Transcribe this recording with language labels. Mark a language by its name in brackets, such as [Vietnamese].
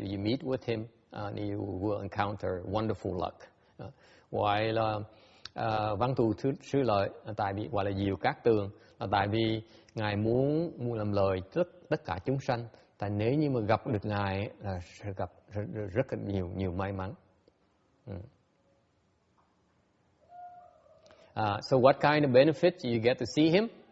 [English] If you meet with him, you will encounter wonderful luck. [Vietnamese] Gọi là văn thù sư lợi, tại vì gọi là diệu cát tường, là tại vì Ngài muốn làm lời tất cả chúng sanh. Tại nếu như mà gặp được Ngài là sẽ gặp rất là nhiều may mắn. [English] So what kind of benefits you get to see him?